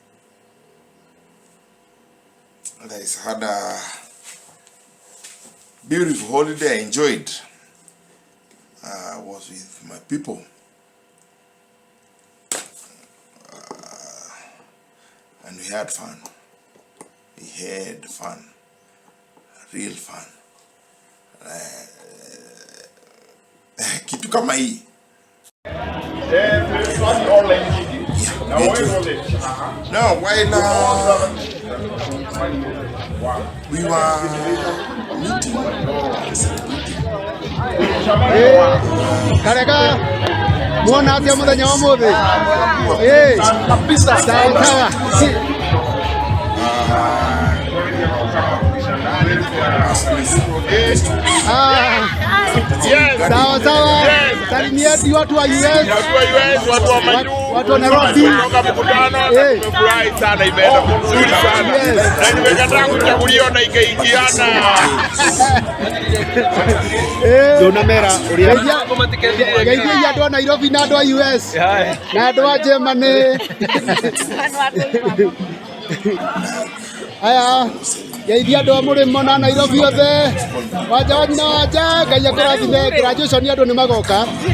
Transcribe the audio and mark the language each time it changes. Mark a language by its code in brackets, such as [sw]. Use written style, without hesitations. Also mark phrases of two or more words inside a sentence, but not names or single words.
[en] And I had a beautiful holiday. I enjoyed. I was with my people. And we had fun. We had fun. Real fun. [sw] Kitu kama hii. [en] No, while we were meeting and celebrating. [ki] Karega, muona atia muthenya wa muthi. [sw] Kabisa. Sawa. Sawa. Salimia watu wa US, watu wa Nairobi. Tumefurahi sana, imeenda vizuri sana. Na nimekataa kuchaguliwa na ikaingiana. [ki] Dona mera, geithia andũ a Nairobi na andũ a US na andũ a Germany. Aya, geithia andũ a Mũrĩmo na Nairobi othe. Wanja wanja, Ngai akũrathime. Graduation andũ nĩ magoka.